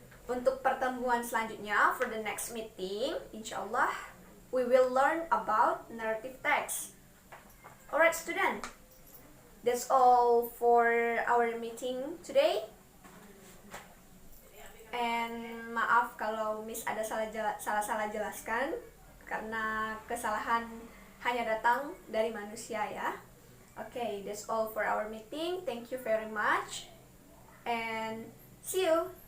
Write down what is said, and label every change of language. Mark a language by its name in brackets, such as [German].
[Indonesian] Untuk pertemuan selanjutnya, [English] for the next meeting, inshallah, we will learn about narrative text. Alright, student, that's all for our meeting today. [Indonesian] And maaf kalau Miss ada salah jelaskan, karena kesalahan hanya datang dari manusia ya. [English] Okay, that's all for our meeting. Thank you very much and see you.